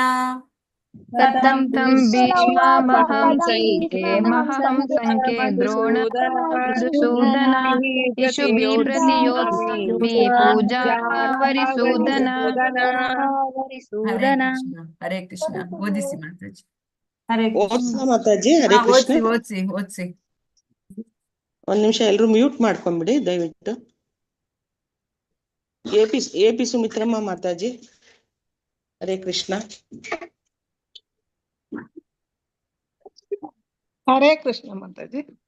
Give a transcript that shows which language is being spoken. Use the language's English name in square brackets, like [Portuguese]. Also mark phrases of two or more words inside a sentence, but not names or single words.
[Sanskrit] कथं तं भीष्ममहं संख्ये द्रोणमधुसूदन इषुभिः प्रतियोत्सामि पूजार्ह वरिसूदन. [Kannada] ಹರೇ ಕೃಷ್ಣ. ಓದಿಸಿ ಮಾತಾಜಿ. ಓದ್ಸಾ ಮಾತಾಜಿ? ಹರೇ ಕೃಷ್ಣ. ಓದ್ಸಿ. ಒಂದ್ ನಿಮಿಷ ಎಲ್ರು ಮ್ಯೂಟ್ ಮಾಡ್ಕೊಂಡ್ಬಿಡಿ ದಯವಿಟ್ಟು. ಎಪಿ ಸುಮಿತ್ರಮ್ಮ ಮಾತಾಜಿ. ಹರೇ ಕೃಷ್ಣ. ಹರೇ ಕೃಷ್ಣ ಮಾತಾಜಿ.